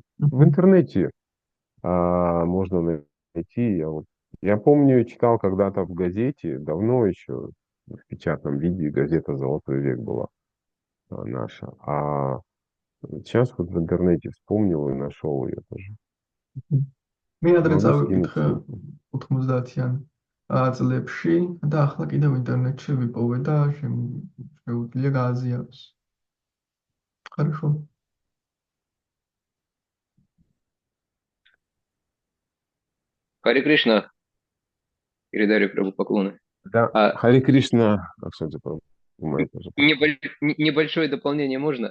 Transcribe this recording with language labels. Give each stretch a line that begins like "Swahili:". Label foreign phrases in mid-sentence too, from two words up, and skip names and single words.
Russian: В интернете можно найти. Я помню, читал когда-то в газете, давно еще, в печатном виде, газета «Золотой век» была наша. А сейчас вот в интернете вспомнил и нашел ее тоже.
Georgian: მე ადრე
Russian: Могу скинуть
Georgian: წავიკითხე
Russian: ссылку.
Georgian: 90-იან წლებში და ახლა კიდევ ინტერნეტში ვიპოვე და შეუძლია გააზიაროს.
Russian: Хорошо. Хари Кришна. Передали Прабу поклоны. Да, Хари Кришна. Аксаджи Прабу. Небольшое дополнение можно?